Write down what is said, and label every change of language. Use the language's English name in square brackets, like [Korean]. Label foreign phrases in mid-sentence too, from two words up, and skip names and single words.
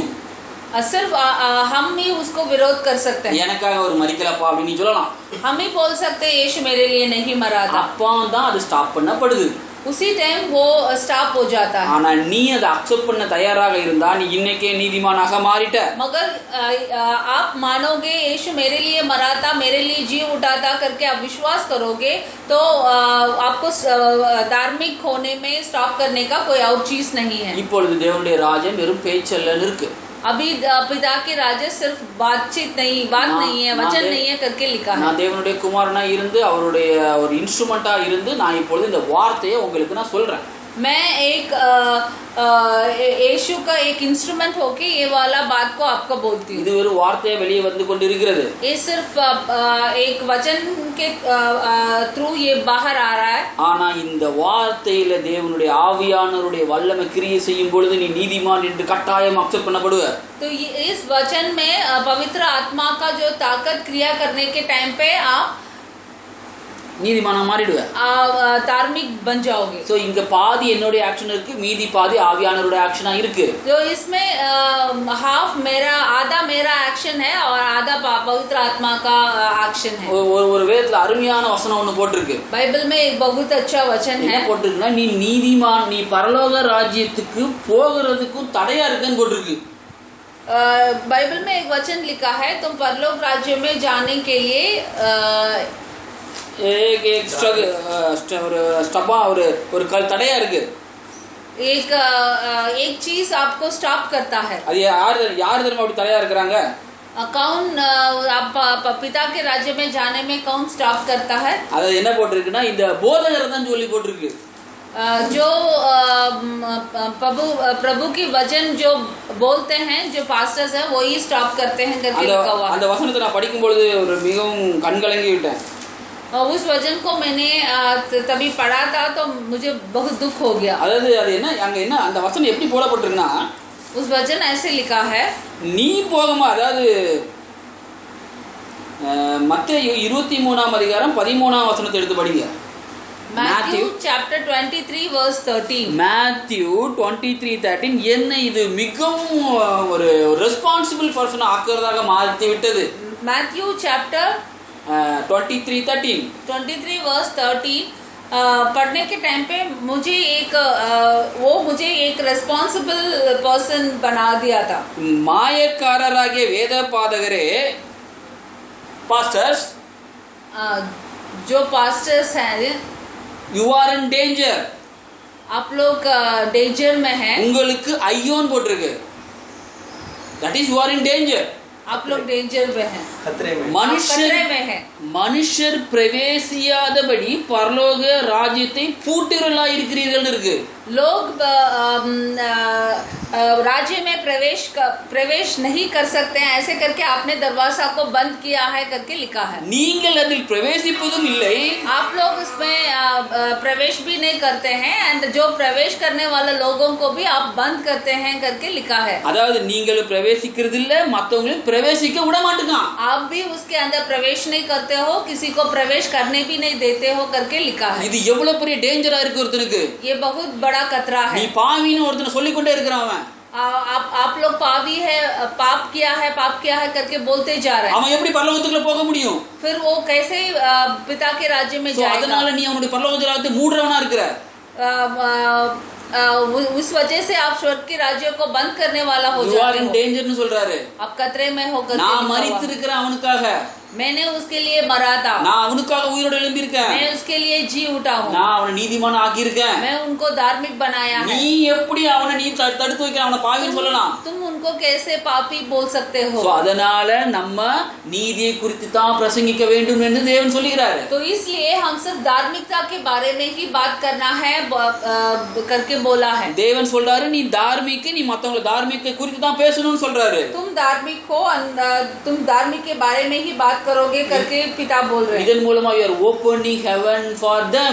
[Hindi] सिर्फ हम ही उसको विरोध कर सकते हैं। [Tamil] எனக்காக ஒரு மரிக்கலப்பா அப்படின்னு நீ சொல்லலாம். [Hindi] हम ही बोल सकते हैं यीशु मेरे लिए नहीं मरा था। [Tamil] அப்பதான் அது ஸ்டாப் பண்ணப்படுது. [Hindi] उसी टाइम वो स्टॉप हो जाता है। [Tamil] ஆனா நீ அதை அக்செப்ட் பண்ண தயாராக இருந்தா நீ இன்னைக்கே நீதிமானாக மாறிட்ட. [Hindi] मगर आप मानोगे यीशु मेरे लिए मरा था, मेरे लिए जी उठा था करके आप विश्वास करोगे तो आपको धार्मिक होने में स्टॉप करने का कोई और चीज नहीं है। [Tamil] இப்பொழுது தேவனுடைய ராஜ்யம் வெறும் பேச்சல்லன்னு இருக்கு. [Hindi] अभी पिता के राज्य सिर्फ बातचीत नहीं, बात नहीं है, वचन नहीं है करके लिखा है। [Tamil] நான் தேவனுடைய குமாரனா இருந்து அவருடைய ஒரு இன்ஸ்ட்ருமெண்டா இருந்து நான் இப்பொழுது இந்த வார்த்தையை உங்களுக்கு நான் சொல்றேன். [Hindi] मैं एक यीशु का एक इंस्ट्रूमेंट होके ये वाला बात को आपको बोलती हूँ। [Tamil] இது ஒரு வார்த்தையை வெளியே வந்து கொண்டிருக்கிறது. [Hindi] ये सिर्फ एक वचन के थ्रू ये बाहर आ रहा है। [Tamil] ஆனா இந்த வார்த்தையில தேவனுடைய ஆவியானவருடைய வல்லமை கிரியை செய்யும் பொழுது நீ நீதிமான் என்று கட்டாயம் அக்செப்ட் பண்ணப்படுவ. [Hindi] तो इस वचन में पवित्र आत्मा का जो ताकत क्रिया करने के टाइम पे आप [Tamil] நீதிமானா மாறிடுவ. [Hindi] धार्मिक बन जाओगे। [Tamil] சோ இங்க பாதி என்னோட ஆக்ஷன் இருக்கு, மீதி பாதி ஆவியானவரோட ஆக்ஷனா இருக்கு. [Hindi] तो इसमें हाफ मेरा, आधा मेरा एक्शन है और आधा पवित्र आत्मा का एक्शन है। [Tamil] ஒரு வேதத்துல அருமையான வசனம் ஒன்னு போட்டிருக்கு. [Hindi] बाइबल में एक बहुत अच्छा वचन है। [Tamil] என்ன போட்டிருக்குன்னா நீ நீதிமான், நீ பரலோக ராஜ்யத்துக்கு போகிறதுக்கும் தடையா இருக்குன்னு போட்டிருக்கு. [Hindi] बाइबल में एक वचन लिखा है तुम परलोक राज्य में जाने के लिए [Tamil] ஒரு கல் தடையா இருக்கு. [Hindi] एक चीज आपको स्टॉप करता है। [Tamil] அது யார் தெரியுமா அப்படி தடையா இருக்கிறாங்க? [Hindi] कौन आप पिता के राज्य में जाने में कौन स्टॉप करता है? [Tamil] அது என்ன போட்டிருக்குன்னா இந்த போதகர் தான் சொல்லி போட்டிருக்கு. [Hindi] जो प्रभु की वचन जो बोलते हैं, जो पास्टर्स हैं वो ही स्टॉप करते हैं करके लिखा हुआ है। [Tamil] அந்த வசனத்தை நான் படிக்கும் பொழுது ஒரு மிகவும் கண்கலங்கி விட்டேன். [Hindi] उस वचन को मैंने तभी पढ़ा था तो मुझे बहुत दुख हो गया। [Tamil] அதாவது அது என்ன அங்க என்ன அந்த வசனம் எப்படி போடப்பட்டிருக்குன்னா [Hindi] उस वचन ऐसे लिखा है [Tamil] நீ போகமா, அதாவது மத்தேயு 23ஆம் அதிகாரம் 13ஆம் வசனத்தை எடுத்து படிங்க. [English] Matthew chapter 23 verse 13. [Tamil] Matthew 23:13 என்ன இது மிகவும் ஒரு [English] responsible person [Tamil] ஆக்குறதாக மாற்றி விட்டது. [English] Matthew chapter 23 [Hindi] verse 13 पढ़ने के टाइम पे मुझे एक [English] responsible person [Hindi] बना दिया था। [Tamil] மாயக்காரராகிய வேத பாதகரே, பாஸ்டர்ஸ், [Hindi] जो पास्टर्स हैं, [English] you are in danger. [Hindi] आप लोग डेंजर में हैं। [Tamil] உங்களுக்கு ஐயோன்னு போட்டிருக்கு. [English] that is you are in danger. [Hindi] आप लोग डेंजर में हैं, खतरे में, खतरे में हैं। [Tamil] மனுஷர் பிரவேசியாதபடி பரலோக ராஜ்யத்தை பூட்டுகிறவர்களாய் இருக்கிறீர்கள் இருக்கு. [Hindi] लोग राज्य में प्रवेश नहीं कर सकते हैं, ऐसे करके आपने दरवाजा को बंद किया है करके लिखा है। [Tamil] நீங்கள் அதில் பிரவேசிப்பதும் இல்லை, [Hindi] आप लोग इसमें प्रवेश भी नहीं करते हैं एंड जो प्रवेश करने वाले लोगों को भी आप बंद करते हैं करके लिखा है। [Tamil] அதாவது நீங்கள் பிரவேசிக்கிறது இல்ல, மத்தவங்களையும் பிரவேசிக்க விட மாட்டேங்க. [Hindi] आप भी उसके अंदर प्रवेश नहीं करते हो, किसी को प्रवेश करने भी नहीं देते हो करके लिखा है। [Tamil] இது எவ்வளவு பெரிய டேஞ்சரா இருக்கு ஒருத்தனுக்கு. [Hindi] ये बहुत बड़ा खतरा है। [Tamil] நீ பாவின்னு ஒருத்தனை சொல்லிக்கொண்டே இருக்கிறான். [Hindi] आप लोग पापी है, पाप किया है करके बोलते जा रहे हैं। [Tamil] அவன் எப்படி பரலோகத்துக்குள்ள போக முடியும்? [Hindi] फिर वो कैसे पिता के राज्य में जाएगा? [Tamil] அதனால நீ அவனுடைய பரலோக ராஜ்யத்தை மூடுறவனா இருக்கிற. [Hindi] उस वजह से आप स्वर्ग के राज्य को बंद करने वाला हो जाते हो। [English] you are in danger [Tamil] னு சொல்றாரு. [Hindi] आप खतरे में हो करके [Tamil] நான் மரித்திருக்கிறேன் அவனுக்காக. [Hindi] मैंने उसके लिए मरा था, [Tamil] நான் அவனுக்காக உயிரோட எழும்பி இருக்கேன், [Hindi] मैं उसके लिए जी उठा हूँ, [Tamil] நான் அவனை நீதிமான் ஆக்கி இருக்கேன். [Hindi] मैं उनको धार्मिक बनाया है. [Tamil] நீ எப்படி அவனை நீ தடுத்து வைக்க அவனை பாவின்னு சொல்லலாம்? [Hindi] तुम उनको कैसे पापी बोल सकते हो? [Tamil] சோ அதனால நம்ம நீதியை குறித்து தான் பிரசங்கிக்க வேண்டும் என்று தேவன் சொல்கிறாரு. [Hindi] तो इसलिए हम सिर्फ धार्मिकता के बारे में ही बात करना है करके बोला है. [Tamil] தேவன் சொல்றாரு நீ தார்மீக, நீ மத்தவங்க தார்மீக குறித்து தான் பேசணும்னு சொல்றாரு. [Hindi] तुम धार्मिक हो, तुम धार्मिक के बारे में ही बात करोगे करके पिता बोल रहे हैं. [Tamil] இதன் மூலமா [English] you are opening heaven for them.